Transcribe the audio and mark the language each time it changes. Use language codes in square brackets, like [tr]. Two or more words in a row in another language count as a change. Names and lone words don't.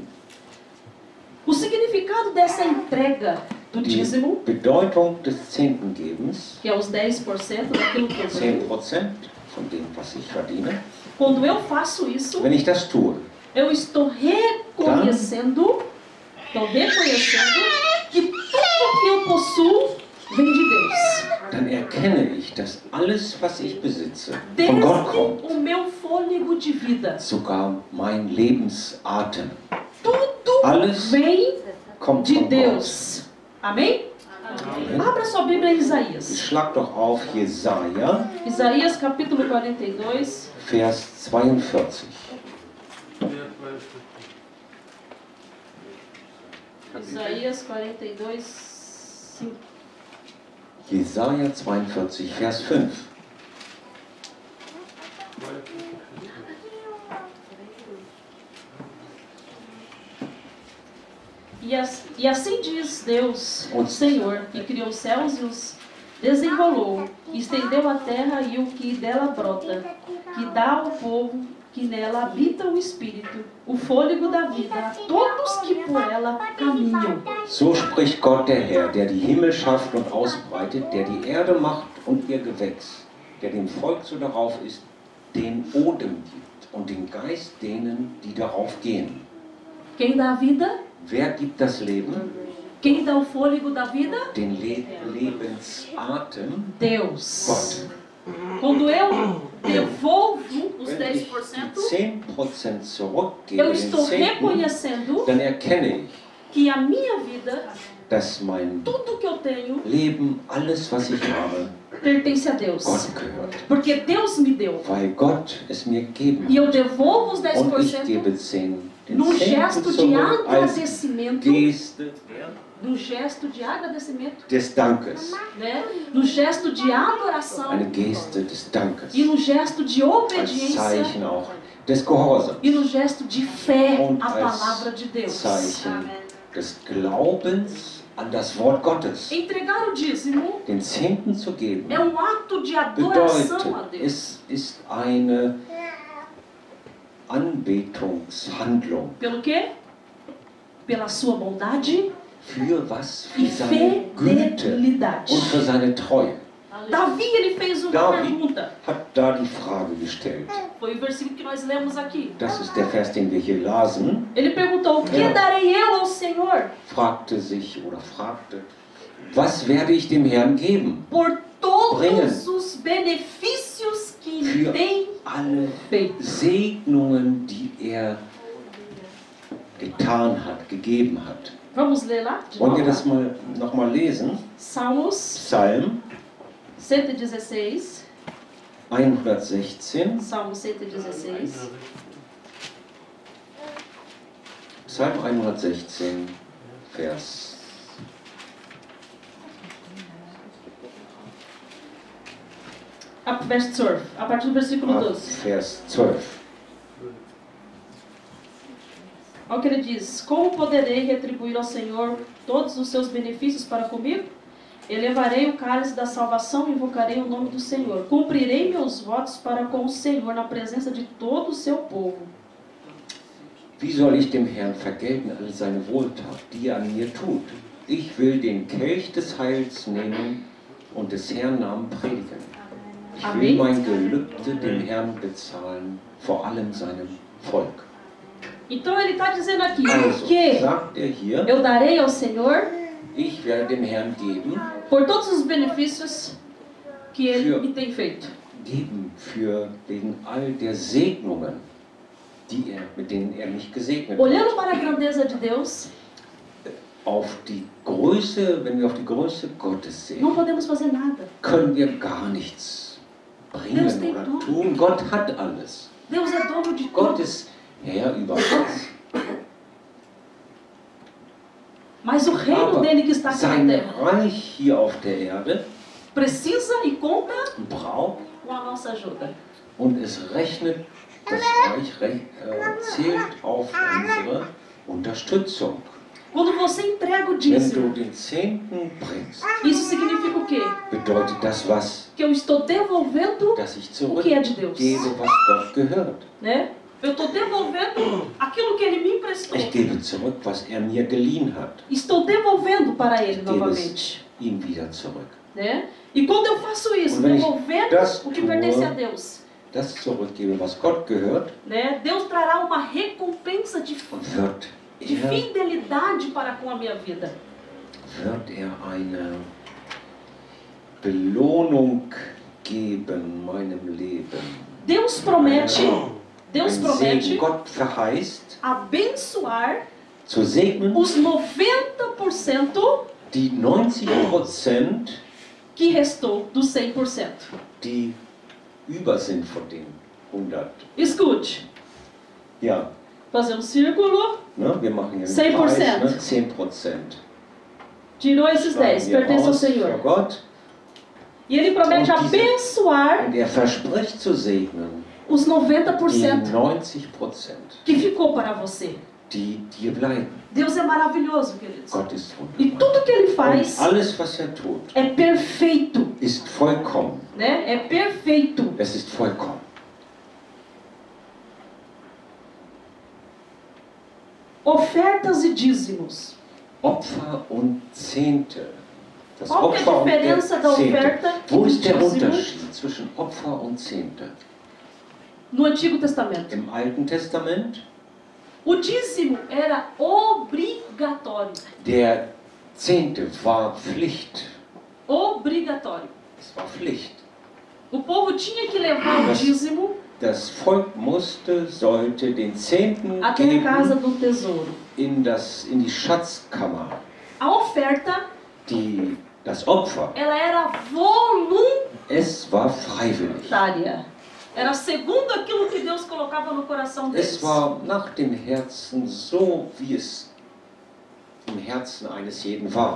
[pt] O significado dessa entrega do [de] Die [pt] dízimo, [de] Bedeutung des Zehntengebens, [pt] que é os 10% daquilo que eu tenho, [de] 10% von dem, was ich verdiene. [pt] quando eu faço isso, [de] Wenn ich das tue, [pt] eu estou reconhecendo que tudo que eu possuo vem de Deus. [de] dann erkenne ich, dass alles, was ich besitze, von [pt] Desde [de] Gott kommt. [pt] o meu fôlego de vida, [de] Sogar mein Lebensatem. [pt] tudo [de] Alles [pt] vem [de] kommt [pt] de [de] von Gott. [pt] Deus. Amém? [de] Amen. [pt] Abra sua Bíblia em Isaías. [de] Schlag doch auf Jesaja, [pt] Isaías capítulo 42. [de] Vers 42. [pt] Isaías 42, 5. [de] Jesaja 42, Vers 5. [pt] E assim diz Deus, o Onde? Senhor, que criou os céus e os desenrolou, e estendeu a terra e o que dela brota, que dá ao povo que nela habita o Espírito, o fôlego da vida a todos que por ela caminham. [de] So spricht Gott der Herr, der die Himmel schafft und ausbreitet, der die Erde macht und ihr Gewächs, der dem Volk so darauf ist, den Odem gibt und den Geist denen, die darauf gehen. [pt] Quem dá a vida? [de] Wer gibt das Leben? [pt] Quem dá o fôlego da vida? [de] Den Lebensatem? [pt] Deus. [de] Gott. [pt] Quando eu devolvo os [de] Wenn ich [pt] 10%, [de] die 10% zurückgebe, [pt] eu [de] den [pt] estou [de] 10., [pt] reconhecendo [de] dann erkenne ich, [pt] que a minha vida, [de] dass mein [pt] tudo que eu tenho, [de] Leben, alles was ich habe, [pt] pertence a Deus. [de] Gott gehört. [pt] Porque Deus me deu. [de] Weil Gott es mir gegeben [pt] E [de] hat. [pt] eu devolvo os [de] Und ich [pt] 10% [de] gebe 10, den [pt] num [de] 10. [pt] gesto de [de] zurück als [pt] agradecimento, [de] Geste [pt] num gesto de agradecimento, [de] des Dankes. [pt] né? No gesto de adoração [de] Eine Geste des Dankes. [pt] e no gesto de [de] Als [pt] obediência [de] Zeichen auch des Gehorsams. [pt] e no gesto de fé [de] Und [pt] à [de] als [pt] palavra de Deus. [de] Zeichen des Glaubens an das Wort Gottes. [pt] Entregar o dízimo [de] Den Zehnten zu geben [pt] é um ato de adoração a [de] bedeutet, [pt] Deus. [de] es ist eine Anbetungshandlung. [pt] Pelo quê? Pela sua bondade [de] Für was? Für [pt] e [de] seine Güte [pt] fidelidade. [de] und für seine Treue. [pt] Davi, ele fez uma [de] Davi [pt] pergunta. [de] hat da die Frage gestellt. [pt] Foi o versículo que nós lemos aqui. [de] Das ist der Vers, den wir hier lasen. [pt] Ele perguntou, o que [de] Ja. [pt] darei eu ao Senhor [de] Fragte, was werde ich dem Herrn geben? [pt] por [de] Bringen. [pt] todos os benefícios que [de] Für [pt] ele tem [de] alle [pt] feito? [de] Segnungen, die er getan hat, gegeben hat. [pt] Vamos ler lá de [de] Wollen wir [pt] novo? [de] das noch mal lesen? [pt] Salmos [de] Psalm [pt] 116. [de] 116. [pt] Salmo 116. [de] Psalm 116, Vers. [pt] Verso 12. A partir do versículo 12. [de] Vers 12. [pt] Olha o que ele diz: como poderei retribuir ao Senhor todos os seus benefícios para comigo? Elevarei o cálice da salvação e invocarei o nome do Senhor. Cumprirei meus votos para com o Senhor na presença de todo o seu povo. [de] Wie soll ich dem Herrn vergelten all seine Wohltat, die er an mir tut? Ich will den Kelch des Heils nehmen und des Herrn Namen predigen. Ich will mein Gelübde dem Herrn bezahlen, vor allem seinem Volk. [pt] Então ele está dizendo aqui, [de] Also, [pt] porque [de] sagt hier, [pt] eu darei ao Senhor [de] ich werde dem Herrn geben, [pt] por todos os benefícios que ele me tem feito. [de] wegen all der Segnungen, mit denen er mich gesegnet hat. [pt] Olhando para a grandeza de Deus, [de] Wenn wir auf die Größe Gottes sehen, [pt] não podemos fazer nada. [de] können wir gar nichts bringen [pt] Deus tem [de] oder [pt] tudo. [de] tun. Gott hat alles. [pt] Deus é dono de [de] Gott [pt] tudo. [de] ist Herr über alles. [pt] Mas o reino [de] Aber [pt] dele que está aqui na [de] sein [pt] terra [de] Reich hier auf der Erde [pt] precisa e conta [de] braucht [pt] com a nossa ajuda. [de] und es rechnet, das Reich zählt auf unsere Unterstützung. [pt] Quando você entrega o [de] Wenn [pt] dízimo, [de] du den Zehnten bringst, [pt] isso significa o quê? [de] bedeutet das was? [pt] Que eu estou devolvendo [de] Dass ich [pt] o que é de Deus. [de] zurückgebe, was Gott gehört. [pt] Né? Eu estou devolvendo aquilo que ele me emprestou. [de] Ich gebe zurück, was er mir geliehen hat. [pt] Estou devolvendo para ele [de] Ich gebe [pt] novamente. [de] es ihm wieder zurück. [pt] Né? E quando eu faço isso, [de] Und wenn ich [pt] devolvendo [de] das [pt] o que [de] tue, [pt] pertence a Deus, [de] Das zurückgebe, was Gott gehört, [pt] né? Deus trará uma recompensa de [de] wird [pt] fidelidade para com a minha vida. [de] er eine Belohnung geben meinem Leben. [pt] Deus promete, [de] Ein Segen. Gott verheißt, [pt] abençoar [de] zu segnen [pt] os 90% [de] die 90%, [pt] que restou dos 100%. [de] die über sind von den 100. [pt] Escute, [de] Ja, [pt] fazer um círculo, [de] ne, wir machen hier [pt] 100%. [de] einen Preis, ne, 10%. [pt] tirou esses 10, [de] Schreiben wir [pt] pertence ao [de] aus für [pt] Senhor. [de] Gott. [pt] E ele promete [de] Und diese- [pt] abençoar [de] Und er verspricht zu segnen [pt] os [de] die [pt] 90% [de] 90%, [pt] que ficou para você. [de] die dir bleiben. [pt] Deus é maravilhoso, queridos. [de] Gott ist [pt] E [de] wunderbar. [pt] tudo que ele [de] Und [pt] faz [de] alles, was er tut, [pt] é perfeito, [de] ist vollkommen. [pt] né? É perfeito. [de] Es ist vollkommen. [pt] Ofertas e dízimos. [de] Opfer und Zehnte. Das [pt] Qual que é a [de] Opfer und der [pt] diferença da [de] Zehnte. [pt] oferta e [de] Wo [pt] do [de] ist der [pt] dízimo [de] Unterschied zwischen Opfer und Zehnte? [pt] no Antigo Testamento? [de] Im Alten Testament, [pt] O dízimo era obrigatório. [de] der Zehnte war Pflicht. [pt] Obrigatório. [de] Es war Pflicht. [pt] O povo tinha que levar o dízimo [de] Das Volk sollte den Zehnten [pt] até a casa [de] geben [pt] do tesouro. [de] in die Schatzkammer. [pt] A oferta, [de] Das Opfer, [pt] ela era voluntária. [de] es war freiwillig. [pt] Era segundo aquilo que Deus colocava no coração deles. [de] Es war nach dem Herzen so, wie es im Herzen eines jeden war.